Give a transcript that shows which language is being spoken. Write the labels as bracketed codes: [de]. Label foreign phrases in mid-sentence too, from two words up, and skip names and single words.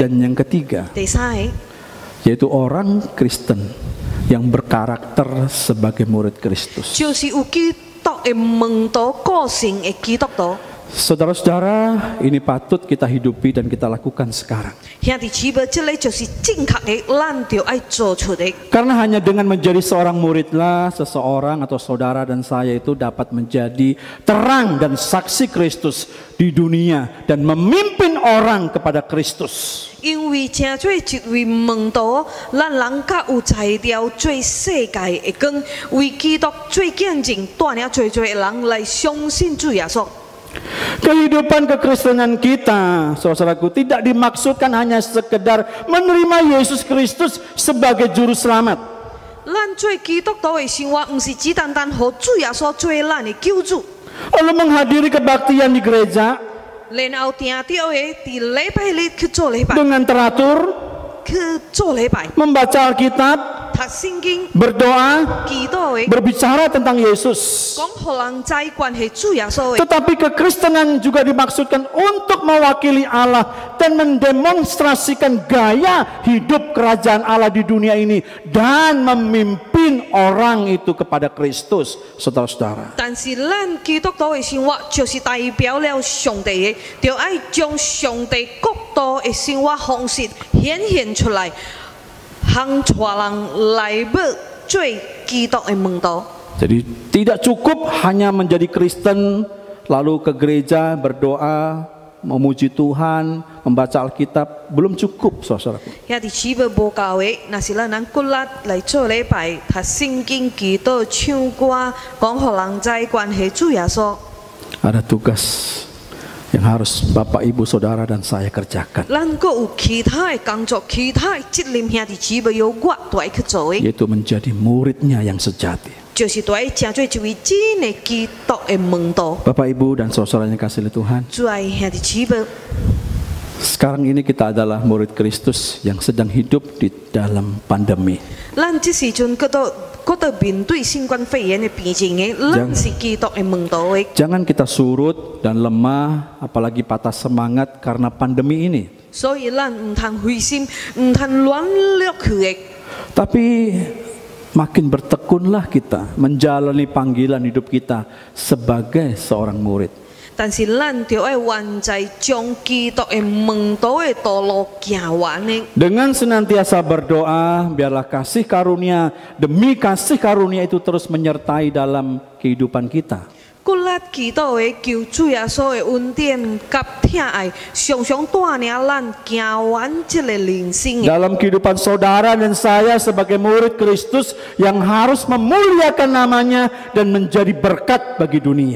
[id] Dan yang ketiga, [nan] 第三个， [id] yaitu orang Kristen yang berkarakter sebagai murid Kristus. [nan] 就是有基督的门徒个性的基督徒。 [id] Saudara-saudara, ini patut kita hidupi dan kita lakukan sekarang. [nan] 兄弟姊妹，这个就是正确的，咱就爱做出的。 [id] Karena hanya dengan menjadi seorang muridlah seseorang atau saudara dan saya itu dapat menjadi terang dan saksi Kristus di dunia dan memimpin orang kepada Kristus. [nan] 因为正做一位门徒，咱人较有才调做世界的光，为基督做见证，带领最的人来相信主耶稣。 [id] Kehidupan kekristenan kita, saudaraku, tidak dimaksudkan hanya sekedar menerima Yesus Kristus sebagai juru selamat. [nan] 咱做基督徒的生活，唔是只单单和主耶稣做咱的救主， [id] Lalu menghadiri kebaktian di gereja [nan] 然后定掉的伫礼拜日去做礼拜， [id] dengan teratur, [nan] 去做礼拜， [id] membaca Alkitab, [nan] 读圣经、 [id] berdoa, [nan] 祈祷的， [id] berbicara tentang Yesus. [nan] 讲互人知关系主耶稣的。 [id] Tetapi kekristenan juga dimaksudkan untuk mewakili Allah dan mendemonstrasikan gaya hidup kerajaan Allah di dunia ini dan memimpin orang itu kepada Kristus, saudara-saudara. [nan] 但是咱基督徒的生活就是代表了上帝的，就要将上帝国度的生活方式显现出来，行带人来要做基督的门徒。 [id] Jadi tidak cukup hanya menjadi Kristen lalu ke gereja berdoa, memuji Tuhan, membaca Alkitab, belum cukup, saudaraku. [nan] 遐伫起要无够的，若是咱骨力来做礼拜、读圣经、祈祷、唱歌，讲互人知关系主耶稣。 [id] Ada tugas yang harus Bapak, Ibu, Saudara dan saya kerjakan, [nan] 咱阁有其他的工作、其他的责任，兄弟姊妹由我都要去做的， [id] yaitu menjadi muridnya yang sejati. [nan] 就是都要成做一位真的基督的门徒。 [id] Bapak, Ibu, dan saudara yang kasih oleh Tuhan, [nan] 主爱兄弟姊妹， [id] sekarang ini kita adalah murid Kristus yang sedang hidup di dalam pandemi. [nan] 咱这时阵搁到面对新冠肺炎的病情的，咱是基督的门徒的。 [id] Jangan kita surut dan lemah, apalagi patah semangat karena pandemi ini. [nan] 所以咱唔通灰心，唔通软弱去的。 [id] Tapi makin bertekunlah kita menjalani panggilan hidup kita sebagai seorang murid. [nan] 但是咱就要完在将基督的门徒的道路行完的。 [id] Dengan senantiasa berdoa, biarlah kasih karunia demi kasih karunia itu terus menyertai dalam kehidupan kita. [nan] 骨力祈祷的求主耶稣的恩典甲疼爱，常常带领咱行完这个人生的。 [id] Dalam kehidupan saudara dan saya sebagai murid Kristus yang harus memuliakan namanya dan menjadi berkat bagi dunia.